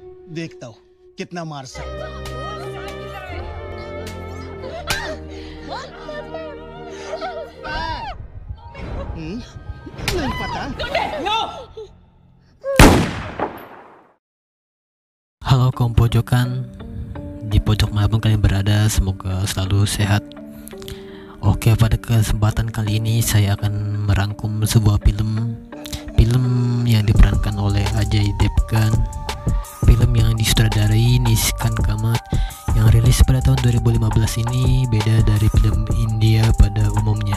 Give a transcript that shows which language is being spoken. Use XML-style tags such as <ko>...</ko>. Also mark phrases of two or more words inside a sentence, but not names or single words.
<hi>देखता हूँ कितना मार सकता हूँ। नहीं पता।</hi> <id>Halo kaum pojokan, di pojok manapun kalian berada, semoga selalu sehat. Oke, pada kesempatan kali ini saya akan merangkum sebuah film yang diperankan oleh Ajay Devgan, film yang disutradarai Niskan Kamat, yang rilis pada tahun 2015 ini beda dari film India pada umumnya.</id>